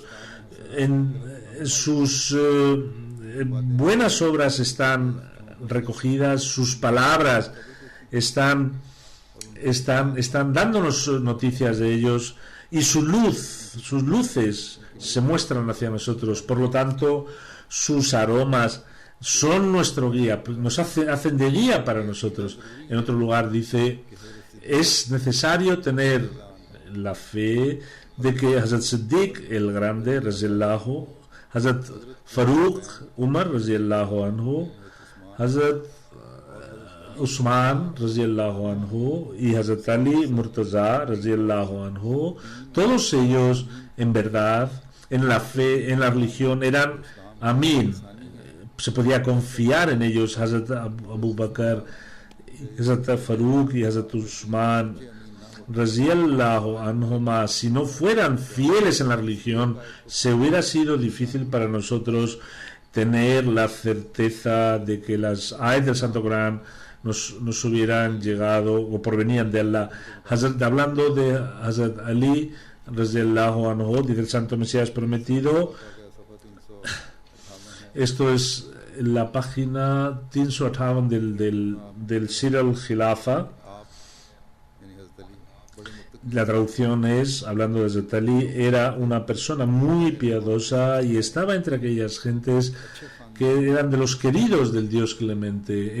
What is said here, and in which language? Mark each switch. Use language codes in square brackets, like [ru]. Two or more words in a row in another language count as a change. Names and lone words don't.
[es] En sus buenas obras están recogidas, sus palabras están dándonos noticias de ellos, y sus luces se muestran hacia nosotros. Por lo tanto, sus aromas son nuestro guía, nos hacen de guía para nosotros. En otro lugar dice: es necesario tener la fe de que Hazrat Siddiq el Grande, radiyallahu, Hazrat Faruk Umar, [ar] رضي الله عنه, [es] Hazrat Usman, [ar] رضي الله عنه, [es] y Hazrat Ali Murtaza, [ar] رضي الله عنه, [es] todos ellos en verdad, en la fe, en la religión, eran Amin. Se podía confiar en ellos. Hazrat Abu Bakr, Hazrat Faruk y Hazrat Usman, [ar] رضي الله عنهما, [es] si no fueran fieles en la religión, se hubiera sido difícil para nosotros tener la certeza de que las ayat del Santo Corán nos hubieran llegado o provenían de Allah. Hablando de Hazrat Ali [ar] رضي الله عنه, [es] dice el Santo Mesías prometido, esto es la página 358 del Siratul Khilafa. La traducción es, hablando de Hazrat Ali, era una persona muy piadosa y estaba entre aquellas gentes que eran de los queridos del Dios clemente.